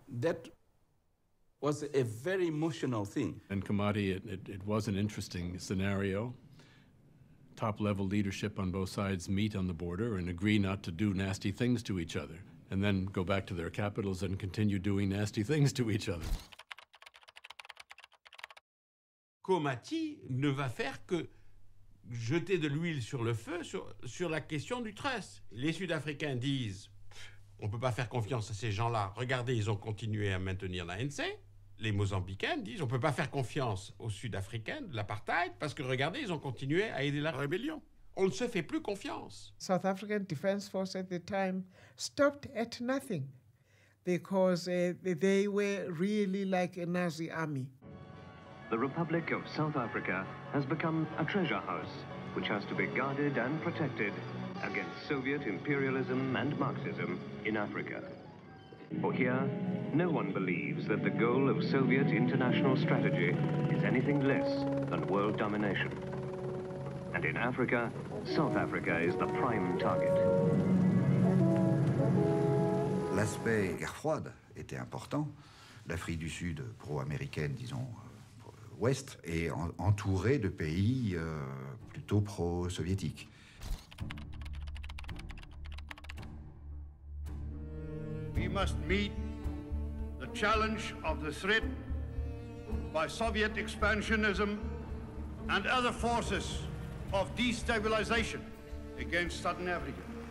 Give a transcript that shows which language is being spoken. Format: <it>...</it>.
<en>That was a very emotional thing. In Nkomati, it was an interesting scenario. Top-level leadership on both sides meet on the border and agree not to do nasty things to each other, and then go back to their capitals and continue doing nasty things to each other.</en> <fr>Nkomati ne va faire que jeter de l'huile sur le feu sur la question du trust. Les Sud-Africains disent on ne peut pas faire confiance à ces gens-là. Regardez, ils ont continué à maintenir l'ANC. Les Mozambicains disent on ne peut pas faire confiance aux Sud-Africains de l'apartheid parce que regardez, ils ont continué à aider la rébellion. On ne se fait plus confiance.</fr> <en>South African Defence Force at the time stopped at nothing because they were really like a Nazi army. The Republic of South Africa has become a treasure house which has to be guarded and protected against Soviet imperialism and Marxism in Africa. For here, no one believes that the goal of Soviet international strategy is anything less than world domination. And in Africa, South Africa is the prime target.</en> <fr>L'aspect guerre froide était important. L'Afrique du Sud, pro-américaine, disons, ouest, est entourée de pays plutôt pro-soviétiques.</fr> <en>We must meet the challenge of the threat by Soviet expansionism and other forces of destabilization against Southern Africa.</en>